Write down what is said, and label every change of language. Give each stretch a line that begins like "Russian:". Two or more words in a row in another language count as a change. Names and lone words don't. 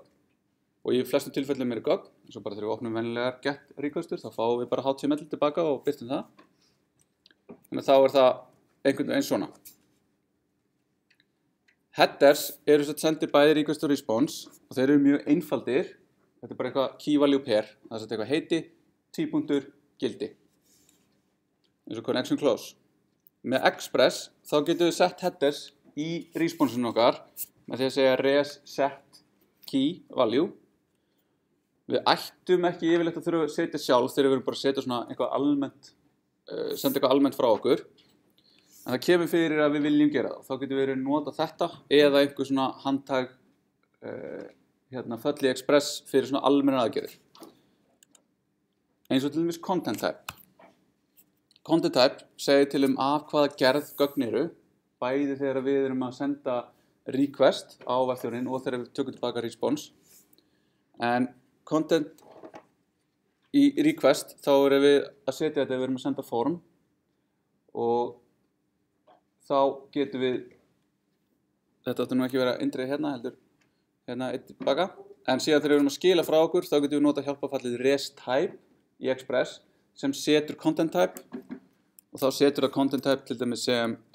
Icelandic: Og í flestum tilfellum gögn, eins og bara þegar við opnum venjulegar get requestur, þá fáum við bara HTML tilbaka og birtum það. Þannig að þá það einhvern veginn svona. Headers eru sendir bæði request og response og þeir eru mjög einfaldir. Þetta bara eitthvað
English: key value pair.
Icelandic: Það er eitthvað heiti, tvípunktur, gildi. Eins og
English: connection close.
Icelandic: Með Express þá getum við sett headers í response-inu okkar með því að segja
English: res set key value.
Icelandic: Við ættum ekki yfirleitt að þurfa að setja sjálf þegar við erum bara að setja svona eitthvað almennt, senda eitthvað almennt frá okkur. En það kemur fyrir að við viljum gera það. Þá getum við nota þetta eða einhver svona handtag föll í Express fyrir svona almennar aðgerðir. Eins og til dæmis
English: content type. Content type
Icelandic: segir til af hvaða gerð gögn eru, bæði þegar við erum að senda request á vefþjóninn og þegar við tökum tilbaka response. En content í request þá erum við að setja þetta ef við erum að senda form og þá getum við, þetta áttu nú ekki að vera indrið hérna heldur, hérna eitt tilbaka, en síðan þegar við erum að skila frá okkur þá getum við nota hjálpafallið
English: res type
Icelandic: í Express sem setur
English: content type
Icelandic: og þá setur það
English: content type
Icelandic: til dæmis sem